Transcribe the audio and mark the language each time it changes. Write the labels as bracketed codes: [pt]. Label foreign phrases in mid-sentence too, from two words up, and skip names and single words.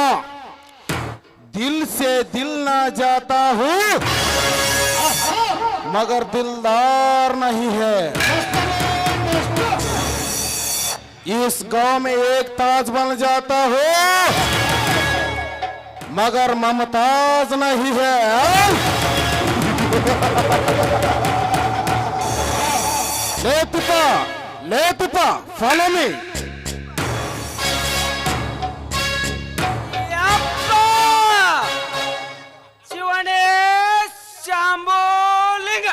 [hi] दिल से दिल ना जाता हूँ मगर दिलदार नहीं है. इस गांव में एक ताज बन जाता हो मगर ममताज नहीं है. ले पिता [en] follow me. [kn] ಶಿವನೇ ಶಾಂಬೋಲಿಂಗ